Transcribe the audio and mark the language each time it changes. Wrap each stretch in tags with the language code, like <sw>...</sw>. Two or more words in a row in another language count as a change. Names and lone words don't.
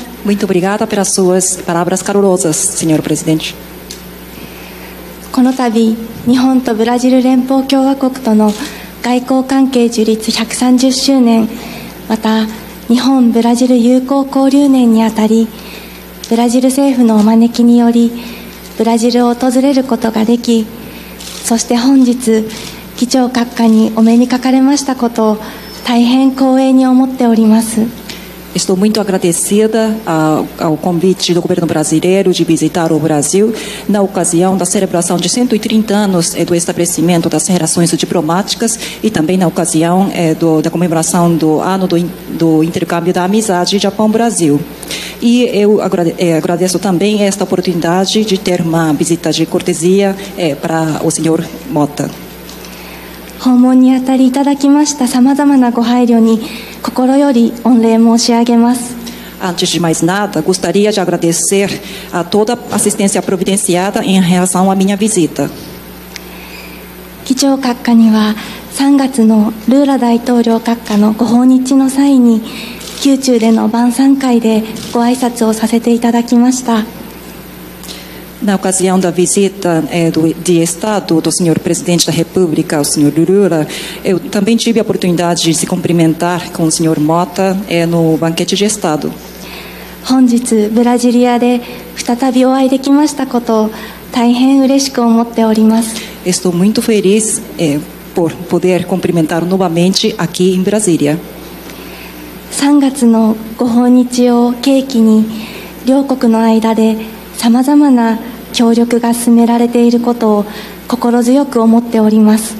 <pt>Muito obrigada pelas suas palavras calorosas, senhor presidente.</pt> <ja>この度、日本とブラジル連邦共和国との外交関係樹立130周年、また日本ブラジル友好交流年にあたり、ブラジル政府のお招きによりブラジルを訪れることができ、そして本日議長閣下にお目にかかれましたことを大変光栄に思っております。</ja> <pt>Estou muito agradecida ao convite do governo brasileiro de visitar o Brasil na ocasião da celebração de 130 anos do estabelecimento das relações diplomáticas e também na ocasião da comemoração do ano do intercâmbio da amizade Japão-Brasil. E eu agradeço também esta oportunidade de ter uma visita de cortesia para o senhor Mota.</pt> <ja>訪問にあたりいただきましたさまざまなご配慮に心より御礼申し上げます。</ja> <pt>Antes de mais nada, gostaria de agradecer a toda a assistência providenciada em relação à minha visita.</pt> <ja>議長閣下には3月のルーラ大統領閣下のご訪日の際に宮中での晩餐会でご挨拶をさせていただきました。</ja> <pt>Na ocasião da visita de Estado do senhor presidente da República, o senhor Lula, eu também tive a oportunidade de se cumprimentar com o senhor Mota no banquete de Estado.</pt> <ja>本日ブラジリアで再びお会いできましたことを大変嬉しく思っております。</ja> <pt>Estou muito feliz por poder cumprimentar novamente aqui em Brasília.</pt> <ja>3 月のご訪日を契機に両国の間でさまざまな協力が進められていることを心強く思っております。</ja>